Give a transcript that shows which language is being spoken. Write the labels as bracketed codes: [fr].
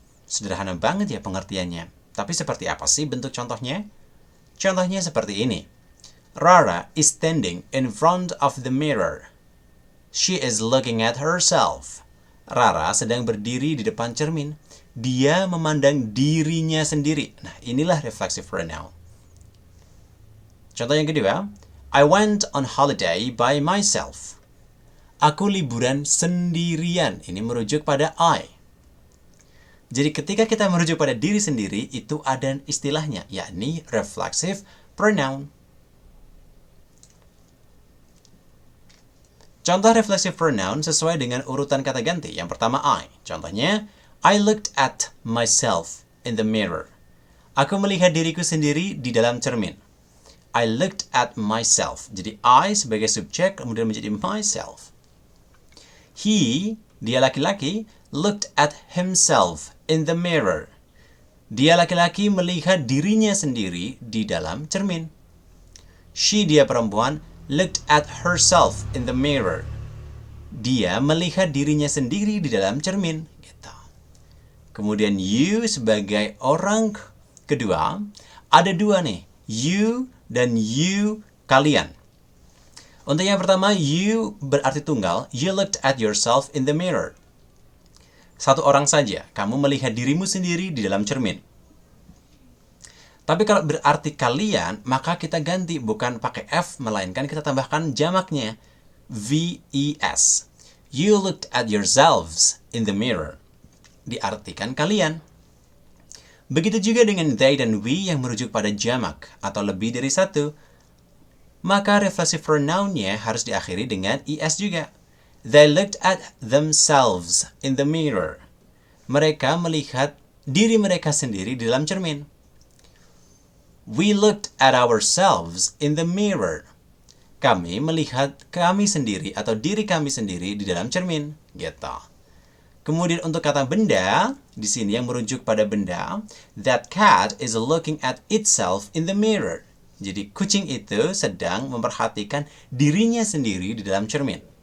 [id] Sederhana banget ya pengertiannya. Tapi seperti apa sih bentuk contohnya? Contohnya seperti ini. [en] Rara is standing in front of the mirror. She is looking at herself. [id] Rara sedang berdiri di depan cermin. Dia memandang dirinya sendiri. Nah, inilah reflexive pronoun. Contoh yang kedua, [en] I went on holiday by myself. [id] Aku liburan sendirian. Ini merujuk pada I. Jadi ketika kita merujuk pada diri sendiri, itu ada istilahnya, yakni reflexive pronoun. Contoh reflexive pronoun sesuai dengan urutan kata ganti. Yang pertama I. [en] Contohnya, I looked at myself in the mirror. [id] Aku melihat diriku sendiri di dalam cermin. [en] I looked at myself. [id] Jadi I sebagai subjek kemudian menjadi myself. [en] He, [id] dia laki-laki, [en] looked at himself in the mirror. [id] Dia laki-laki melihat dirinya sendiri di dalam cermin. [en] She, [id] dia perempuan, [en] looked at herself in the mirror. [id] Dia melihat dirinya sendiri di dalam cermin. Gitu. Kemudian you sebagai orang kedua, ada dua nih. You dan you, kalian. Untuk yang pertama, you berarti tunggal. [en] You looked at yourself in the mirror. [id] Satu orang saja. Kamu melihat dirimu sendiri di dalam cermin. Tapi kalau berarti kalian, maka kita ganti. Bukan pakai F, melainkan kita tambahkan jamaknya. VES. [en] You looked at yourselves in the mirror. [id] Diartikan kalian. Begitu juga dengan they dan we yang merujuk pada jamak atau lebih dari satu. Maka reflexive pronoun-nya harus diakhiri dengan ES juga. [en] They looked at themselves in the mirror. [id] Mereka melihat diri mereka sendiri di dalam cermin. [en] We looked at ourselves in the mirror. [id] Kami melihat kami sendiri atau diri kami sendiri di dalam cermin. Gitu. Kemudian untuk kata benda, di sini yang merujuk pada benda, [en] that cat is looking at itself in the mirror. [id] Jadi kucing itu sedang memperhatikan dirinya sendiri di dalam cermin.